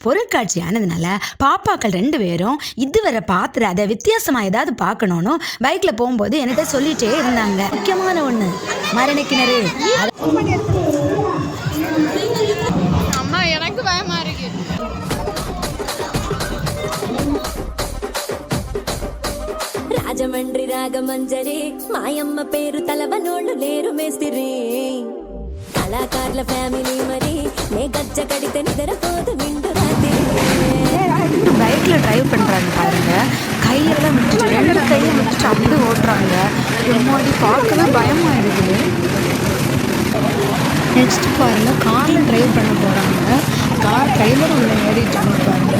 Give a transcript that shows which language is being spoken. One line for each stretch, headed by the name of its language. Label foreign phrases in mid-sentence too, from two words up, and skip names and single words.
Tamil: பொருட்காட்சி ஆனதுனால பாப்பாக்கள் 2 பேரும் இதுவரை பார்த்துற அதை வித்தியாசமா ஏதாவது பார்க்கணும்னு பைக்ல போகும்போது என்கிட்ட சொல்லிட்டே இருந்தாங்க. முக்கியமான ஒண்ணு மரண கிணறு. அம்மா எனக்கு பயமா இருக்கு.
Telugu: రాజమండ్రి రాగమంజరి మాయమ్మ పేరు తలవనోళ్ళు లేరు మేస్తిరి కళాకారుల ఫ్యామిలీ మరి నే గజ్జ కడితే నిద్రపోదు నిండు రాత్రి.
Tamil: பைக்ல டிரைவ் பண்றாங்க பாருங்க, கையெல்லாம் விட்டுட்டு 2 கையும் விட்டுட்டு அப்படி ஓட்டுறாங்க. எம்மாடி பார்க்கவே பயமா இருக்குது. நெக்ஸ்ட் பாருங்க, கார்ல டிரைவ் பண்ண போறாங்க. கார் டிரைவர் உள்ள ஏறிட்டாங்க பாருங்க.